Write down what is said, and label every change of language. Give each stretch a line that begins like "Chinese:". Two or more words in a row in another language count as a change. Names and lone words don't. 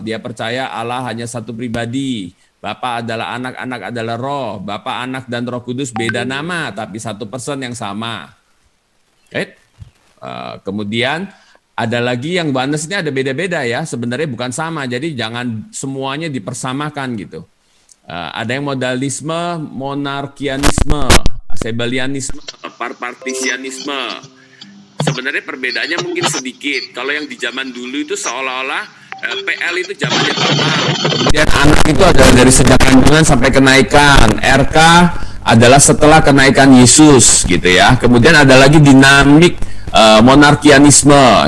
Indonesian: Dia percaya Allah hanya satu pribadi. Bapa adalah Anak, Anak adalah Roh. Bapa, Anak, dan Roh Kudus beda nama, tapi satu person yang sama. Kemudian ada lagi yang oneness ini ada beda-beda ya, sebenarnya bukan sama, jadi jangan semuanya dipersamakan gitu. Ada yang modalisme, monarkianisme, sebelianisme, parpartisianisme. Sebenarnya perbedaannya mungkin sedikit. Kalau yang di zaman dulu itu seolah-olah PL itu zamannya Bapa. Kemudian Anak itu adalah dari sejak kandungan sampai kenaikan. RK adalah setelah kenaikan Yesus gitu ya. Kemudian ada lagi dinamik monarkianisme.